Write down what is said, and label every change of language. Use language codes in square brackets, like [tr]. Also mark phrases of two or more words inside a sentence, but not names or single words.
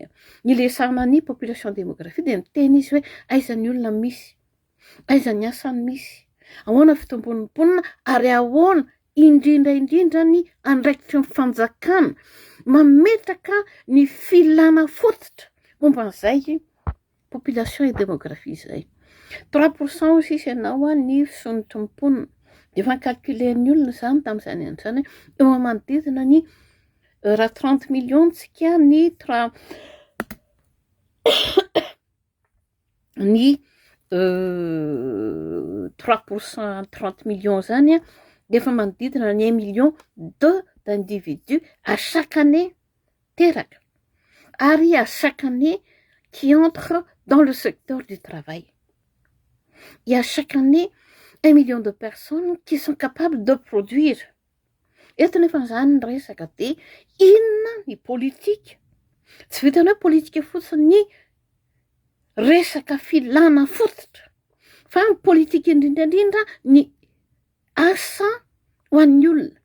[mg] Ny resahana ny [fr] population démographie [mg] dia miteny izy hoe aiza ny olona misy, aiza ny asany misy, ahoana fitombon'ny mponina ary ahoana indrindra ny andraikitry ny fanjakana mametraka ny filana fototra momba an'izay [fr] population et démographie [mg] izay. 3% aussi ianao ny fisonotry ny mponina. Dia efa calculen'ny olona izany tamin'izany androany eo manodidina ny raha 30 millions tsika ny ny 3% 30 millions zany dia efa manodidina ny [fr] 1 million d'individus à chaque année [mg] teraka ary [fr] à chaque année qui entre dans le secteur du travail. Il y a chaque année 1 million de personnes qui sont capables de produire. [mg] Eto nefa izany ny resaka dia inona ny politika? Tsy vitany hoe politika fotsiny ny resaka filana fototra, fa ny politika indrindra ny asa ho an'ny olona.